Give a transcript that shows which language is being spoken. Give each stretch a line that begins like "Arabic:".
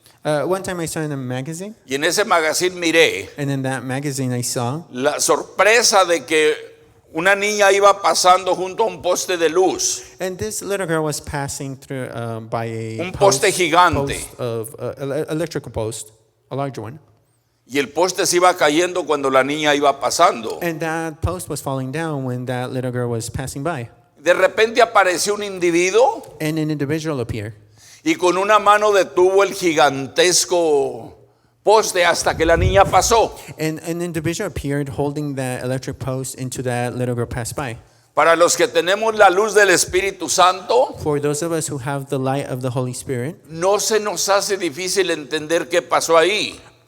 English: One time I saw in a magazine,
Spanish: y en ese magazine miré
English: and in that magazine I saw
Spanish: la sorpresa de que una niña iba pasando junto a un poste de luz.
English: and this little girl was passing through by a
Spanish: Un poste gigante.
English: post of electrical post, a larger one,
Spanish: Y el poste se iba cayendo cuando la niña iba pasando.
English: and that post was falling down when that little girl was passing by,
Spanish: De repente apareció un individuo
English: and an individual appeared,
Spanish: y con una mano detuvo el gigantesco poste hasta que la niña pasó.
English: and an individual appeared holding that electric post into that little girl passed by.
Spanish: Para los que tenemos la luz del Espíritu Santo,
English: For those of us who have the light of the Holy Spirit,
Spanish: no se nos hace difícil entender qué pasó ahí.